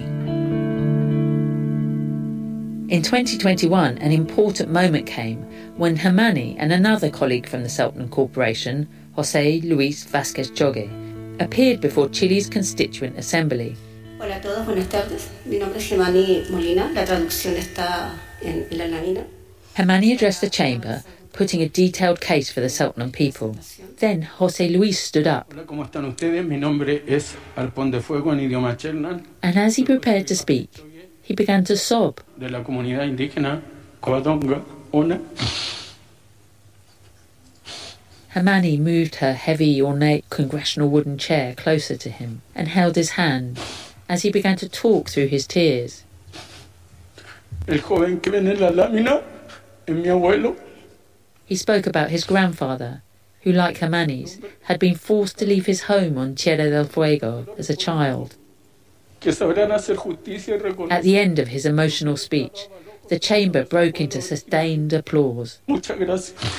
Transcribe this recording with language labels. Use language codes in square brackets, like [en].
[en] In 2021, an important moment came when Hermani and another colleague from the Selknam Corporation, José Luis Vázquez Jogue, appeared before Chile's Constituent Assembly. [es] Hola a todos, buenas tardes. Mi nombre es Hermani Molina. La traducción está en la lámina. [en] Hermani addressed the chamber, putting a detailed case for the Selknam people. Then José Luis stood up. [es] Hola, ¿cómo están ustedes? Mi nombre es Arpón de Fuego en idioma Chernan. [en] And as he prepared to speak, he began to sob. [es] De la comunidad indígena Covadonga, Ona. [en] Hermani moved her heavy, ornate congressional wooden chair closer to him and held his hand as he began to talk through his tears. [es] El joven que viene en la lámina es mi abuelo. [en] He spoke about his grandfather, who, like Hermani's, had been forced to leave his home on Tierra del Fuego as a child. At the end of his emotional speech, the chamber broke into sustained applause. [es] Muchas gracias.